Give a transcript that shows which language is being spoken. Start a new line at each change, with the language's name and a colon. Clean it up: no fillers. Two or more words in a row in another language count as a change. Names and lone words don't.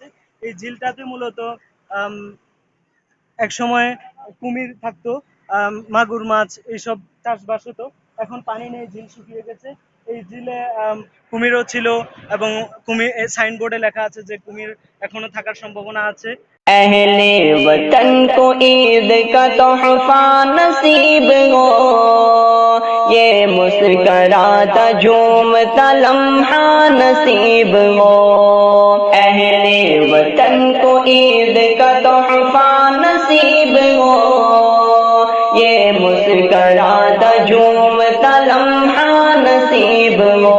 Bangla: এই ঝিলটাতে মূলত এক সময় কুমির থাকতো, মাগুর মাছ এইসব চাষবাস হতো। এখন পানি নেই, ঝিল শুকিয়ে গেছে। এই ঝিলে কুমিরও ছিল, এবং কুমির সাইনবোর্ডে লেখা আছে যে কুমির এখনো থাকার সম্ভাবনা আছে।
Urdu: اہل وطن کو عید کا تحفہ نصیب ہو، یہ مسکراتا جھومتا لمحہ نصیب ہو۔ اہل وطن کو عید کا تحفہ نصیب ہو، یہ مسکراتا جھومتا لمحہ نصیب ہو۔